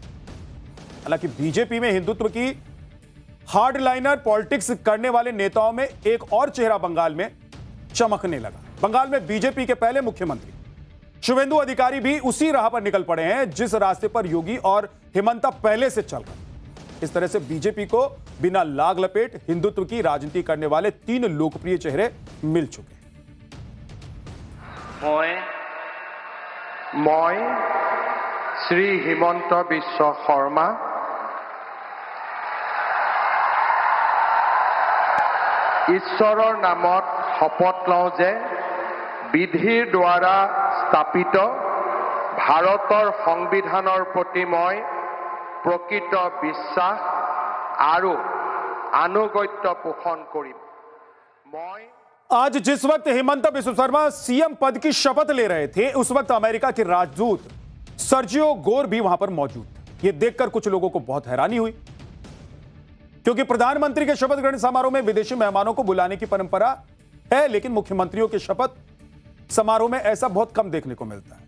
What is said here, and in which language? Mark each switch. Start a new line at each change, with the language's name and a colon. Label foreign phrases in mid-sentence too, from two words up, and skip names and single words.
Hindi: हालांकि बीजेपी में हिंदुत्व की हार्डलाइनर पॉलिटिक्स करने वाले नेताओं में एक और चेहरा बंगाल में चमकने लगा। बंगाल में बीजेपी के पहले मुख्यमंत्री शुभेंदु अधिकारी भी उसी राह पर निकल पड़े हैं जिस रास्ते पर योगी और हेमंता पहले से चल रहे। इस तरह से बीजेपी को बिना लाग लपेट हिंदुत्व की राजनीति करने वाले 3 लोकप्रिय चेहरे मिल चुके हैं।
Assamese: মই শ্ৰী হিমন্ত বিশ্ব শৰ্মা ঈশ্বৰৰ নামত শপত লওঁ যে বিধিৰ দ্বাৰা স্থাপিত ভাৰতৰ সংবিধানৰ প্ৰতি মই প্ৰকৃত বিশ্বাস আৰু আনুগত্য পোষণ কৰিম। মই
Hindi: आज जिस वक्त हेमंत बिस्व शर्मा सीएम पद की शपथ ले रहे थे, उस वक्त अमेरिका के राजदूत सर्जियो गोर भी वहां पर मौजूद थे। यह देखकर कुछ लोगों को बहुत हैरानी हुई, क्योंकि प्रधानमंत्री के शपथ ग्रहण समारोह में विदेशी मेहमानों को बुलाने की परंपरा है, लेकिन मुख्यमंत्रियों के शपथ समारोह में ऐसा बहुत कम देखने को मिलता है।